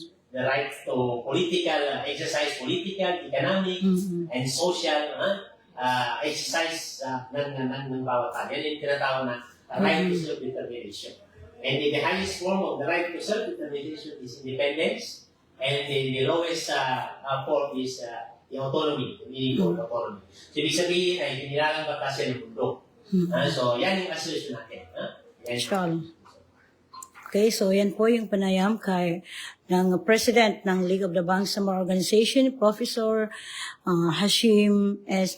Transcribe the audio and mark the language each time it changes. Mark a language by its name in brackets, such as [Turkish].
[English] the right to political, exercise political, economic, and social exercise [Filipino] ng bawat tao. Yan yung tinatawag na right to self-determination. [English] And the highest form of the right to self-determination is independence, and the lowest form is [Filipino] yung autonomy, [English] the meaning of autonomy. [Filipino] So, ibig sabihin ay hinilalang batas yan ng mundo. So, yan yung assertion natin. [English] Sure. [Filipino] Okay, so yan po yung panayam ng President ng League of the Bangsamoro Organization, Professor Hashim S.